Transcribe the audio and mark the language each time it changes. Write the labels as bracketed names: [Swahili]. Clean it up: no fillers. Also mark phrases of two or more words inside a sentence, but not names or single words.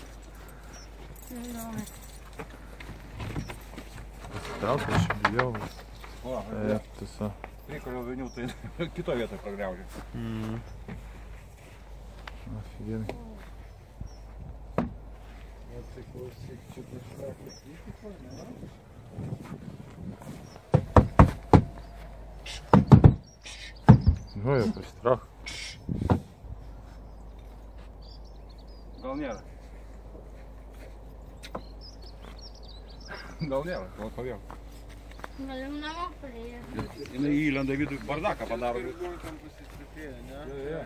[Lithuanian] Traukia, aš bijau. O, Tiesa. Prikolio vinių, tai kito vietoje pragriaužė. [Russian] Офигенно. [Lithuanian] Atsiklausyk, čia kažkas įvyko, ne? [Ukrainian] Ой, який страх. [Lithuanian] Gal nėra. Gal nėra, gal pavėjau. Galim namo priėti. Jinai įlenda vidų bardaką padaro. Tam pasistatėję, ne? Jo.